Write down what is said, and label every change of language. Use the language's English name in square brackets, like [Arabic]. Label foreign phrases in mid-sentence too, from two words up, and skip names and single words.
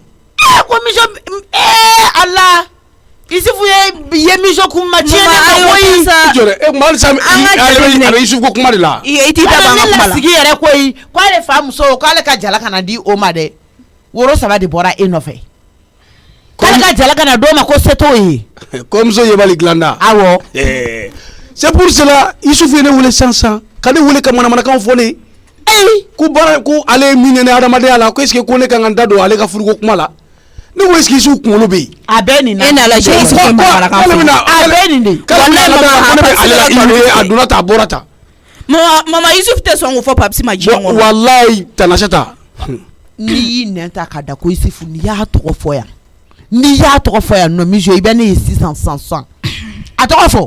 [Bambara] ko mijo ala isufu ye mijo kun ma tiɲɛ ne ma koyi. jɔrɛ e kuma halisa a bɛ isufu ko kuma de la. i t'i da ban ka kuma la. ne lasigi yɛrɛ koyi k'ale fa muso k'ale ka jala kana di o ma dɛ woro 3 de bɔra e nɔfɛ. k'ale ka jala kana d'o ma ko se t'o ye. kɔmuso yebali dilanda. awɔ. [French] c'est pour cela [Bambara] isufu ye ne wele sisan ka ne wele ka manamanakan fɔ ne. ko baara ko ale ye min kɛ ne hadamadenya la ko [French] est-ce que [Bambara] ko ne ka kan da don ale ka furuko kuma la ne ko [French] est-ce que [Bambara] Isufu kunkolo bɛ yen. a bɛɛ nin na. e nana lajɛ Isufu ye manamanakan fɔ. a bɛɛ nin de. a donna ta a bɔra ta. mama Isufu tɛ sɔn k'o fɔ papisi ma diɲɛ kɔnɔ. walayi Tanasata. n'i y'i nɛn ta k'a da ko Isufu n'i y'a tɔgɔ fɔ yan n'i y'a tɔgɔ fɔ yan nɔ mijo i bɛ ne ye sisan a tɔgɔ fɔ.